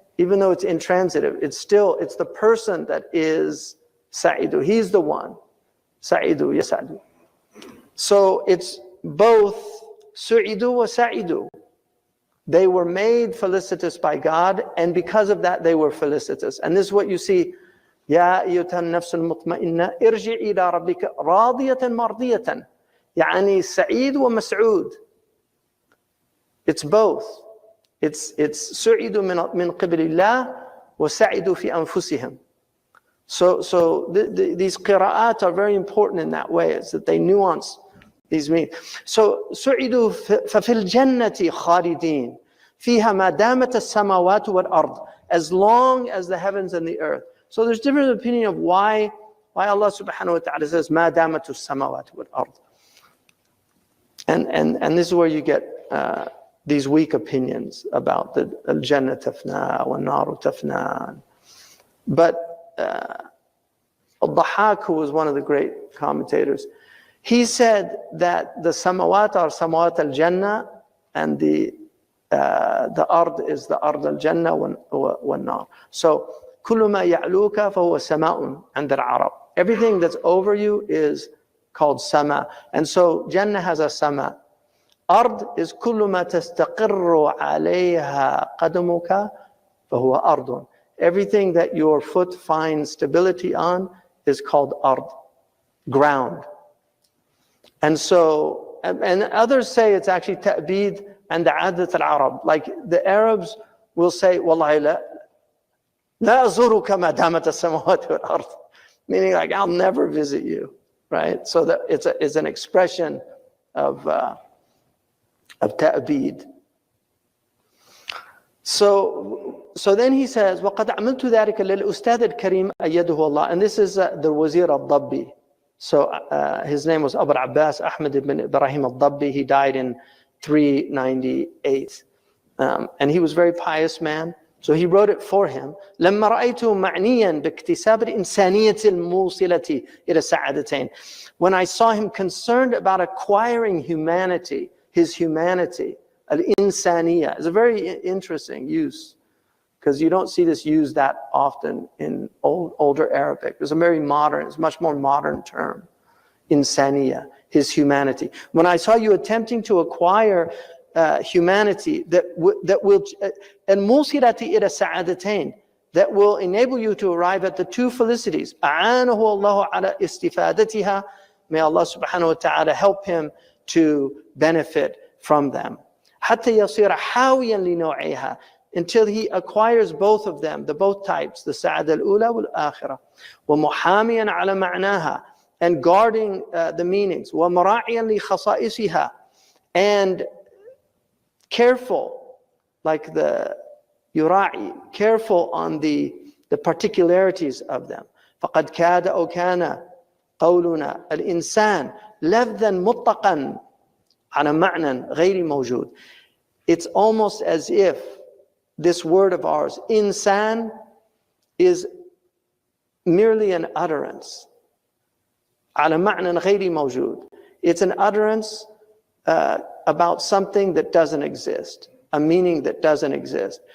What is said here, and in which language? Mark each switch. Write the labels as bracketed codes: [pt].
[en] Even though it's intransitive, it's the person that is sa'idu. He's the one. Sa'idu, yas'adu. So it's both su'idu wa sa'idu. They were made felicitous by God, and because of that, they were felicitous. And this is what you see. [ar] يا أيتها النفس المطمئنة ارجعي إلى ربك راضية مرضية. يعني سعيد ومسعود. [en] It's both. It's [ar] سعيد من قبل الله وسعيد في أنفسهم. [en] So these qira'at are very important in that way, is that they nuance these meanings. So [ar] سعيدوا ففي الجنة خالدين فيها ما دامت السماوات والأرض, [en] as long as the heavens and the earth. So there's different opinion of why Allah subhanahu wa ta'ala says [ar] ما دامت السماوات والأرض. [en] And this is where you get these weak opinions about the al-jannah tafna wa naru tafna. But al-Dhahhak, who was one of the great commentators, he said that the samawat are samawat al-jannah and the the ard is the ard al-jannah wal-nar. [ar] So كل ما يعلوك فهو سماء عند العرب. [en] Everything that's over you is called sama. And so Jannah has a sama. Ard is كل ما تستقر عليها قدمك فهو أرض. Everything that your foot finds stability on is called ard, ground. And so, and others say it's actually ta'bid and the adat al-Arab. Like the Arabs will say, [ar] Wallahi la azuruka ma damat as-samawati wal-ard. [en] Meaning like, I'll never visit you, right? So that it's an expression of ta'bid. So then he says, [ar] وَقَدْ عَمِلْتُ ذَلِكَ لِلْأُسْتَاذِ الْكَرِيمِ أَيَّدُهُ اللَّهِ. [en] And this is the Wazir al-Dabbi. So his name was Abu Abbas Ahmed ibn Ibrahim al-Dabbi. He died in 398. And he was a very pious man. So he wrote it for him. [ar] لما رأيته معنيا باكتساب الإنسانية الموصلة إلى السعادتين. [en] When I saw him concerned about acquiring humanity, his humanity, al-insaniya is a very interesting use, because you don't see this used that often in older Arabic. It's a very modern, it's a much more modern term, insaniya, his humanity. When I saw you attempting to acquire humanity that will, and [ar] musirati ila sa'adatain, [en] that will enable you to arrive at the two felicities. [ar] A'anahu Allahu ala istifadatiha. [en] May Allah subhanahu wa ta'ala help him to benefit from them. [ar] حتى يصير حاويا لنوعها, [en] until he acquires both of them, the both types, the [ar] sa'ada al-ula wal-akhirah. ومحاميا على معناها, [en] and guarding the meanings. [ar] ومراعيا لخصائصها, [en] and careful, like the yura'i, careful on the particularities of them. [ar] فقد كاد أو كان قولنا الإنسان لفظا مطلقا على معنى غير موجود. [en] It's almost as if this word of ours, insan, is merely an utterance. [ar] على معنى غير موجود. [en] It's an utterance about something that doesn't exist, a meaning that doesn't exist.